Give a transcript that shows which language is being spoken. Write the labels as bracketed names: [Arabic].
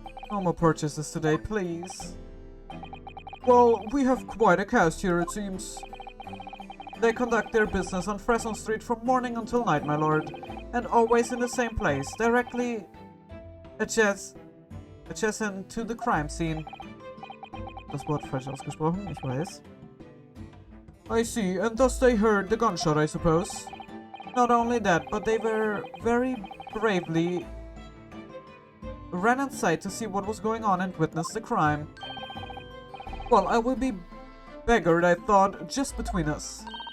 [English] No more purchases today, please. Well, we have quite a cast here, it seems. They conduct their business on Fresno Street from morning until night, my lord. And always in the same place, directly adjacent to the crime scene. [German] Das Wort falsch ausgesprochen, ich weiß. [English] I see, and thus they heard the gunshot, I suppose. Not only that, but they were very bravely ran inside to see what was going on and witnessed the crime. Well, I will be beggared, I thought, just between us.